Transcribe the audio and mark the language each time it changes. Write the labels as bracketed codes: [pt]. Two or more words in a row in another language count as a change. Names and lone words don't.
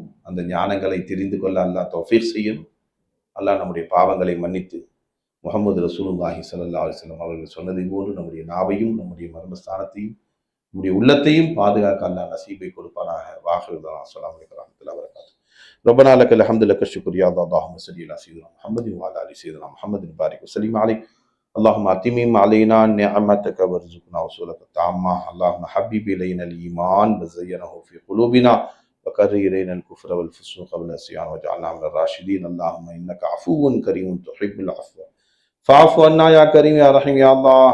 [ta] அந்த ஞானங்களை தெரிந்து கொள்ள அல்லாஹ் தௌஃபீக் செய்யணும். அல்லாஹ் நம்முடைய பாவங்களை மன்னித்து [ar] محمد رسول الله صلى الله عليه وسلم [ta] அவர்கள் சொன்னதை போன்று நம்முடைய நாவையும் நம்முடைய மர்மஸ்தானத்தையும் நம்முடைய உள்ளத்தையும் பாதுகாக்க அல்லாஹ் நசீபை கொடுப்பானாக. [ar] وآخر دعوانا السلام عليكم ورحمة الله وبركاته ربنا لك الحمد لك الشكر يا الله. اللهم صل على سيدنا محمد وعلى آل سيدنا محمد بارك وسلم عليه. اللهم أتمم علينا نعمتك وارزقنا وصولك التامة. اللهم حبب إلينا الإيمان وزينه في قلوبنا وكره إلينا الكفر والفسوق والعصيان واجعلنا من الراشدين. اللهم إنك عفو كريم تحب العفو فاعف عنا يا كريم يا رحيم يا الله.